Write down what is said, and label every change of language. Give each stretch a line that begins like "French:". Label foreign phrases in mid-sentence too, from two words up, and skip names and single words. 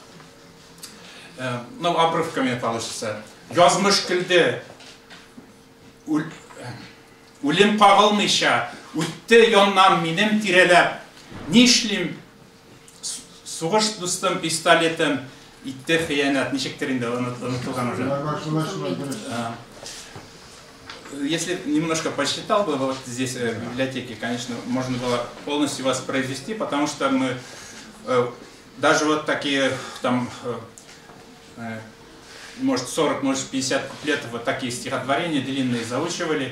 Russian: Ну, обрывками получится.
Tatar: Язмыш көлде, үлем кагылмыйча, үтте яннан минем тирәләп. Нишлим, сугыш дустым, пистолетым, итте хыянат. Ничектер инде онытылган уже.
Russian: Если немножко посчитал бы, вот здесь в библиотеке, конечно, можно было полностью воспроизвести, потому что мы даже вот такие там, может 40, может 50 лет вот такие стихотворения длинные заучивали.